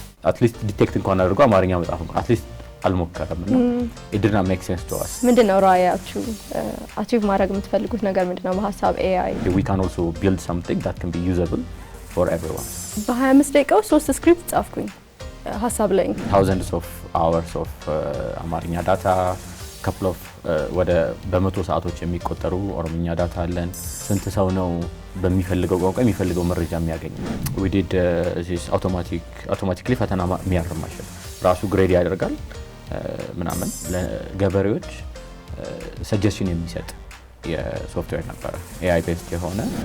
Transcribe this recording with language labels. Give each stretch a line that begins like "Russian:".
Amharic: አትሊስት ዲቴክት እንኳን አድርጎ አማርኛ መጻፍ እንኳን አትሊስት አልሞከረምና
English: it did not make sense to us
Amharic: ምንድነው ራያችሁ አቺቭ ማድረግ የምትፈልጉት ነገር ምንድነው በሐሳብ AI
English: we can also build something that can be usable for everyone
Amharic: በ25 ደቂቃ ውስጥ 3 ስክሪፕት ጻፍኩኝ ሐሳብ ላይ
English: thousands of hours of
Amharic: አማርኛ ዳታ
English: couple of
Amharic: ወደ በመቶ ሰዓቶች የሚቆጠሩ ኦሮምኛ ዳታ አለን ስንት ሰው ነው በሚፈልገው ቋንቋ የሚፈልገው መረጃ የሚያገኝ
English: we did this automatically
Amharic: ፈተና የሚያርም ማሽን ራሱ ግሬድ ያደርጋል ምናምን ለገበሬዎች ሰጀሽን የሚሰጥ የሶፍትዌር ነበር
English: AI based
Amharic: የሆነ